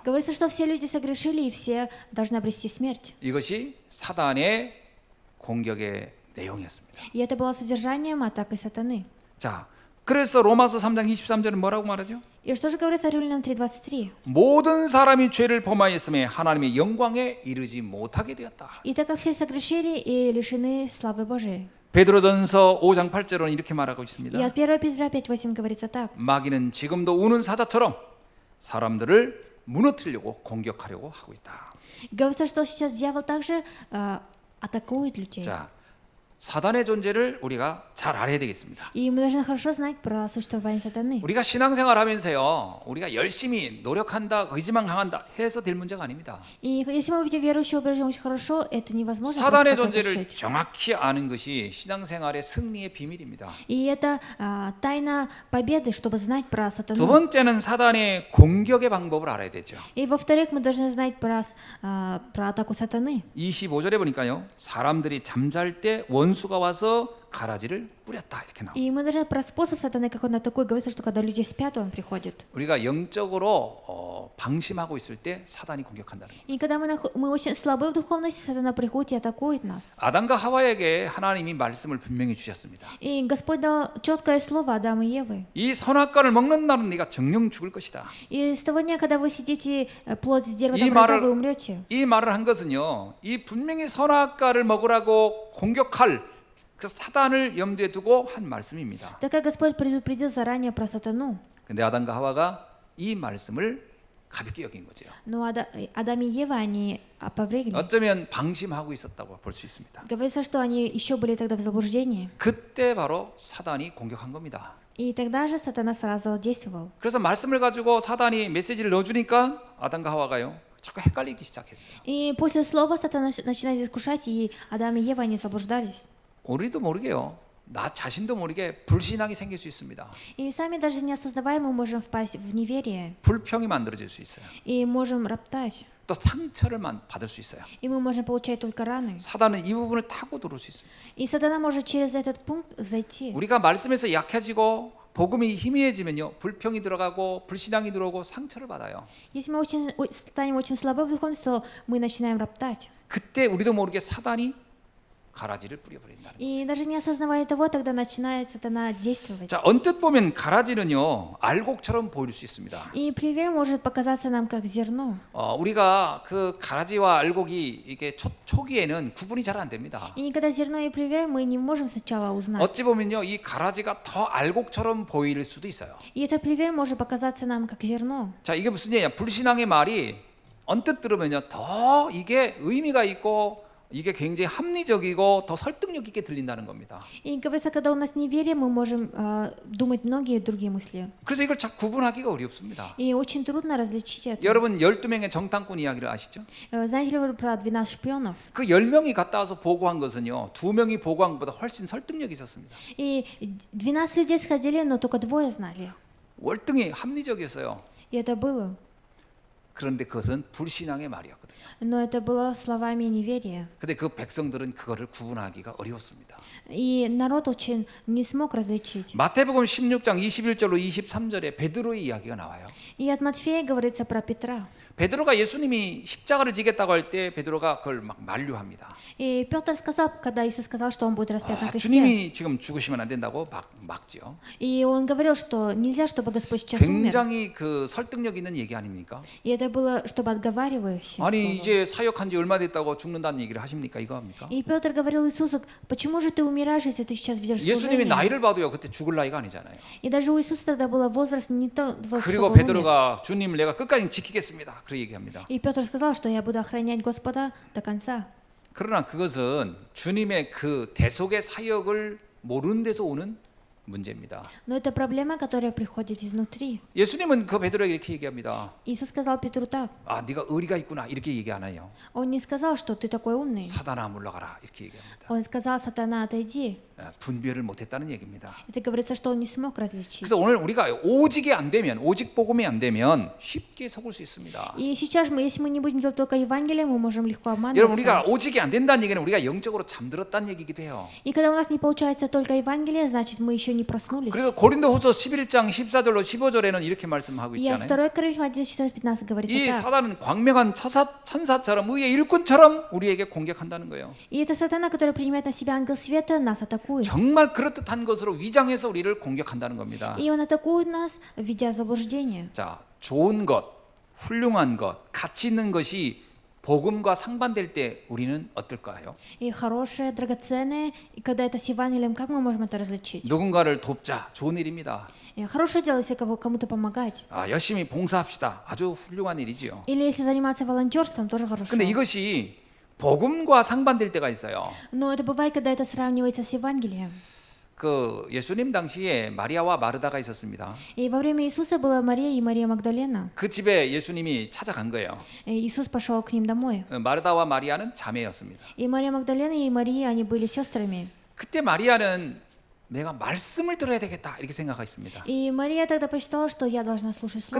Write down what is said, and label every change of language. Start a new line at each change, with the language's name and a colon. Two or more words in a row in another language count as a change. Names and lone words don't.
Russian: Говорится, что все люди согрешили, и все должны обрести смерть.
Korean: 이것이 사단의 공격의 내용이었습니다.
Russian: И это было содержанием атаки сатаны.
Korean: 자, 그래서 로마서 3장 23절은 뭐라고 말하죠?
Russian: И что же говорится о Римлянам 3:23?
Korean: 모든 사람이 죄를 범하였음에 하나님의 영광에 이르지 못하게 되었다.
Russian: И так как все согрешили и лишены славы Божией.
Korean: 베드로전서 5장 8절은 이렇게 말하고
Russian: И
Korean: 있습니다.
Russian: от 1 Петра 5:8 говорится так.
Korean: 마귀는 지금도 우는 사자처럼 사람들을 무너뜨리려고 공격하려고 하고 있다.
Russian: Говорится, что сейчас дьявол также атакует людей.
Korean: 자, 사단의 존재를 우리가 잘 알아야 되겠습니다.
Russian: И мы должны хорошо знать про существование сатаны.
Korean: 우리가 신앙생활 하면서요, 우리가 열심히 노력한다, 의지만 강한다 해서 될 문제가 아닙니다.
Russian: И если мы видим верующего обрежем очень хорошо, это невозможно
Korean: 사단의
Russian: просто так
Korean: 존재를
Russian: решить.
Korean: 정확히 아는 것이 신앙생활의 승리의 비밀입니다.
Russian: И это тайна победы, чтобы знать про
Korean: 두
Russian: сатану.
Korean: 번째는 사단의 공격의 방법을 알아야 되죠.
Russian: И во-вторых, мы должны знать про атаку сатаны.
Korean: 25절에 보니까요, 사람들이 잠잘 때 원수가 와서 가라지를 뿌렸다 이렇게 나옵니다.
Russian: И мы должны про способ сатаны, как он атакует, говорится, что когда люди спят, он приходит.
Korean: 우리가 영적으로 방심하고 있을 때 사단이 공격한다는 거예요.
Russian: И когда мы очень слабы в духовности, сатана приходит и атакует нас.
Korean: 아담과 하와에게 하나님이 말씀을 분명히 주셨습니다.
Russian: И Господь дал четкое слово Адаму и Евы.
Korean: 이 선악과를 먹는 날은 네가 정령 죽을 것이다.
Russian: И с того дня, когда вы съедите плод с дерева
Korean: 이
Russian: добра, вы
Korean: 말을
Russian: умрете.
Korean: 이 말을 한 것은요, 이 분명히 선악과를 먹으라고 공격할 그 사단을 염두에 두고 한 말씀입니다.
Russian: Так как Господь предупредил заранее про сатану,
Korean: 근데 아담과 하와가 이 말씀을 가볍게 여긴 거죠.
Russian: но Адам и Ева, они опровергли.
Korean: 어쩌면 방심하고 있었다고 볼 수 있습니다.
Russian: Говорится, что они еще были тогда в заблуждении.
Korean: 그때 바로 사단이 공격한 겁니다.
Russian: И тогда же сатана сразу действовал.
Korean: 그래서 말씀을 가지고 사단이 메시지를 넣어주니까 아담과 하와가요, 자꾸 헷갈리기 시작했어요.
Russian: И после слова сатана начинает искушать, и Адам и Ева, они заблуждались.
Korean: 우리도 모르게요, 나 자신도 모르게 불신앙이 생길 수 있습니다.
Russian: И сами даже не осознавая, мы можем впасть в неверие.
Korean: 불평이 만들어질 수 있어요.
Russian: И можем роптать.
Korean: 또 상처를 받을 수 있어요.
Russian: И мы можем получать только раны.
Korean: 사단은 이 부분을 타고 들어올 수 있어요.
Russian: И сатана может через этот пункт зайти.
Korean: 우리가 말씀에서 약해지고 복음이 희미해지면요, 불평이 들어가고 불신앙이 들어오고 상처를 받아요.
Russian: Если мы станем очень слабы в духовности, то мы начинаем роптать.
Korean: 그때 우리도 모르게 사단이 가라지를 뿌려버린다는 거예요.
Russian: И даже не осознавая того, тогда начинает сатана действовать.
Korean: 자, 언뜻 보면 가라지는요, 알곡처럼 보일 수 있습니다.
Russian: И плевель может показаться нам как зерно.
Korean: 우리가 그 가라지와 알곡이 이게 초기에는 구분이 잘 안 됩니다.
Russian: И когда зерно и плевель, мы не можем сначала узнать.
Korean: 어찌 보면요, 이 가라지가 더 알곡처럼 보일 수도 있어요.
Russian: И это плевель может показаться нам как зерно.
Korean: 자, 이게 무슨 얘기냐? 불신앙의 말이 언뜻 들으면요, 더 이게 의미가 있고 이게 굉장히 합리적이고 더 설득력 있게 들린다는 겁니다.
Russian: И говорится, когда у нас неверие, мы можем думать многие другие мысли.
Korean: 그래서 이걸 잘 구분하기가 어렵습니다.
Russian: И очень трудно различить это.
Korean: 여러분 12명의 정탐꾼 이야기를 아시죠?
Russian: Знаете ли вы про 12 шпионов?
Korean: 그 10명이 갔다 와서 보고한 것은요, 2명이 보고한 것보다 훨씬 설득력이 있었습니다.
Russian: И 12 людей сходили, но только двое знали.
Korean: 월등히 합리적이었어요.
Russian: И это было.
Korean: 그런데 그것은 불신앙의 말이었거든요.
Russian: Но это было словами неверия.
Korean: 근데 그 백성들은 그거를 구분하기가 어려웠습니다.
Russian: И народ очень не смог различить.
Korean: 마태복음 16장 21절로 23절에 베드로의 이야기가 나와요.
Russian: И от Матфея говорится про Петра.
Korean: 베드로가 예수님이 십자가를 지겠다고 할 때 베드로가 그걸 막 만류합니다.
Russian: И Петр сказал, когда Иисус сказал, что он будет распят на кресте,
Korean: 주님이 지금 죽으시면 안 된다고 막지요.
Russian: и он говорил, что нельзя, чтобы Господь сейчас умер.
Korean: 굉장히 그 설득력 있는 얘기 아닙니까?
Russian: И это было, чтобы отговаривающее
Korean: 아니
Russian: слово.
Korean: 이제 사역한 지 얼마 됐다고 죽는다는 얘기를 하십니까? 이거 합니까?
Russian: И Петр говорил Иисусу, почему же ты умираешь, если ты сейчас ведешь
Korean: 예수님이
Russian: служение?
Korean: 나이를 봐도요 그때 죽을 나이가 아니잖아요.
Russian: И даже у Иисуса тогда был возраст не то,
Korean: 그리고
Russian: чтобы он умер.
Korean: 베드로가 주님을 내가 끝까지 지키겠습니다. 그렇게 얘기합니다.
Russian: И Петр сказал, что я буду охранять Господа до конца.
Korean: 그러나 그것은 주님의 그 대속의 사역을 모르는 데서 오는 문제입니다.
Russian: Но это проблема, которая приходит изнутри.
Korean: 예수님은 그 베드로에게 이렇게 얘기합니다.
Russian: Иисус сказал Петру так.
Korean: 아, 네가 의리가 있구나 이렇게 얘기 안 해요.
Russian: Он не сказал, что ты такой умный.
Korean: 사단아 물러가라 이렇게 얘기합니다.
Russian: Он сказал, сатана, отойди.
Korean: 분별을 못했다는 얘기입니다.
Russian: Это говорится, что он не смог различить.
Korean: 그래서 오늘 우리가 오직이 안 되면 오직 복음이 안 되면 쉽게 속을 수 있습니다.
Russian: И сейчас, если мы не будем делать только Евангелие, мы можем легко
Korean: 여러분 우리가
Russian: обманываться.
Korean: 오직이 안 된다는 얘기는 우리가 영적으로 잠들었다는 얘기기도 해요.
Russian: И когда у нас не получается только Евангелие, значит, мы еще не проснулись.
Korean: 그래서 고린도후서 11장 14절로 15절에는 이렇게 말씀하고
Russian: И от
Korean: 있잖아요.
Russian: 2 Коринфянам 14-15 говорится
Korean: 이
Russian: так.
Korean: 사단은 광명한 천사처럼 의의 일꾼처럼 우리에게 공격한다는 거예요.
Russian: И это сатана, который принимает на себя ангел света, нас атакует.
Korean: 정말 그렇듯한 것으로 위장해서 우리를 공격한다는 겁니다.
Russian: И он атакует нас, введя заблуждение.
Korean: 자, 좋은 것, 훌륭한 것, 가치 있는 것이 복음과 상반될 때 우리는 어떨까요?
Russian: И хорошее, драгоценное. И когда это с Евангелием, как мы можем это различить?
Korean: 누군가를 돕자, 좋은 일입니다.
Russian: И хорошее дело, если кому-то помогать.
Korean: 아, 열심히 봉사합시다. 아주 훌륭한 일이지요.
Russian: Или если заниматься волонтерством, тоже хорошо.
Korean: 근데 이것이 복음과 상반될 때가 있어요.
Russian: Но это бывает, когда это сравнивается с Евангелием.
Korean: 그 예수님 당시에 마리아와 마르다가 있었습니다.
Russian: И во время Иисуса была Мария и Мария Магдалена.
Korean: 그 집에 예수님이 찾아간 거예요.
Russian: И Иисус пошел к ним домой.
Korean: 마르다와 마리아는 자매였습니다.
Russian: И Мария Магдалена и Мария, они были сестрами.
Korean: 그때 마리아는 내가 말씀을 들어야 되겠다 이렇게 생각했습니다.
Russian: И Мария тогда посчитала, что я должна слушать Слово.